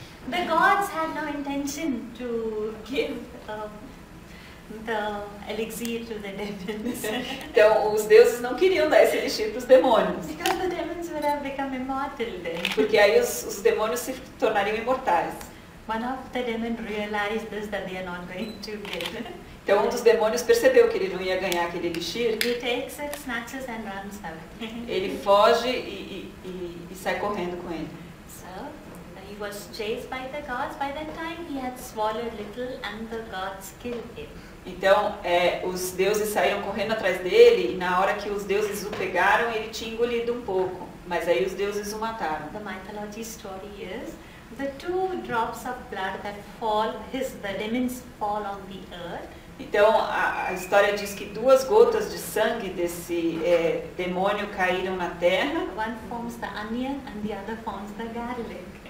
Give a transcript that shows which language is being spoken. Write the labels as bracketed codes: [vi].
[en] The gods had no intention to give the elixir to the demons. [pt] Então os deuses não queriam dar esse elixir para os demônios. [en] Because the demons would have become immortal then. [pt] Porque aí os demônios se tornariam imortais. [en] One of the demons realized this, that they are not going to get. [pt] Então um dos demônios percebeu que ele não ia ganhar aquele elixir. [en] He takes it, snatches and runs away. [pt] Ele foge e sai correndo com ele. [en] So he was chased by the gods. By that time he had swallowed little and the gods killed him. [pt] Então os deuses saíram correndo atrás dele e na hora que os deuses o pegaram ele tinha engolido um pouco. Mas aí os deuses o mataram. [en] The mythology story is the 2 drops of blood that fall, the demons fall on the earth. [pt] Então a história diz que 2 gotas de sangue desse demônio caíram na terra. [en] One forms the onion and the other forms the garlic.